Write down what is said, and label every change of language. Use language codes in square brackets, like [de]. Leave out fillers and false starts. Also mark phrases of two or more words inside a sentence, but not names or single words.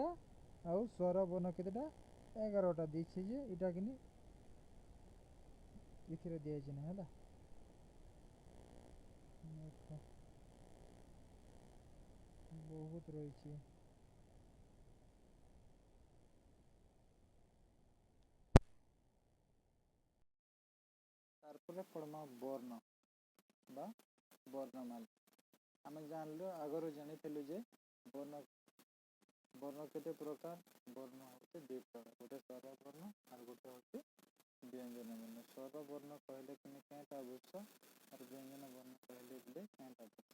[or] ଆଉ ସ୍ୱର ବର୍ଣ୍ଣ କେତେଟା 11ଟା ଦେଇଛି ଯେ ଏଇଟା କିନି ଏଥିରେ ଦିଆଯାଇଛି ନା ହେଲା। ବହୁତ ରହିଛି। [bn] ତାরপরে পড়মা বর্ণ বা বর্ণমালা। [or] ଆମେ ଜାଣିଲୁ ଆଗରୁ ଜାଣିଥିଲୁ ଯେ ବର୍ଣ୍ଣ ବର୍ଣ୍ଣ କେତେ ପ୍ରକାର, ବର୍ଣ୍ଣ ହେଉଛି ଦୁଇ ପ୍ରକାର, ଗୋଟେ ସ୍ୱର ବର୍ଣ୍ଣ ଆଉ ଗୋଟେ ହେଉଛି ବ୍ୟଞ୍ଜନ ବର୍ଣ୍ଣ। ସ୍ୱର ବର୍ଣ୍ଣ କହିଲେ କିନି କେଁଟା ବୁଝ, ଆଉ ବ୍ୟଞ୍ଜନ ବର୍ଣ୍ଣ କହିଲେ ବୋଲେ କେଁଟା ବୁଝ।